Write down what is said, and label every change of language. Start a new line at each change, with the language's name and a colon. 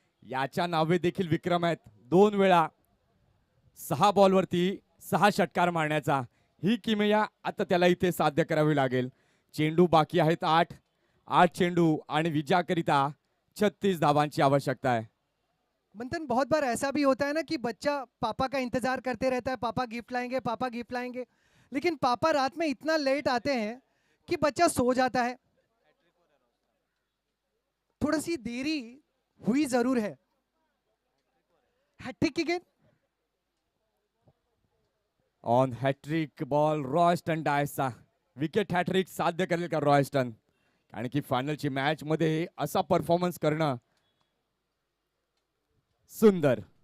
Marathi: याच्या नावे देखील विक्रम आहेत. 2 वेळा 6 बॉलवरती 6 षटकार मारण्याचा. ही किमया आता त्याला इथे साध्य करावी लागेल. चेंडू बाकी आहेत 8 चेंडू आणि विजयाकरिता 36 धावांची आवश्यकता है.
Hindi: मंथन, बहुत बार ऐसा भी होता है ना कि बच्चा पापा का इंतजार करते रहता है, पापा गिफ्ट लाएंगे, पापा गिफ्ट लाएंगे, लेकिन पापा रात में इतना लेट आते हैं कि बच्चा सो जाता है. थोड़ी सी देरी हुई जरूर है. हैट्रिक की गेंद.
Marathi: On hat trick ball Royston डायसचा. Wicket hat trick साध्य करेल का रॉयस्टन? कारण की फायनलची मॅच मध्ये असा परफॉर्मन्स करणं सुंदर.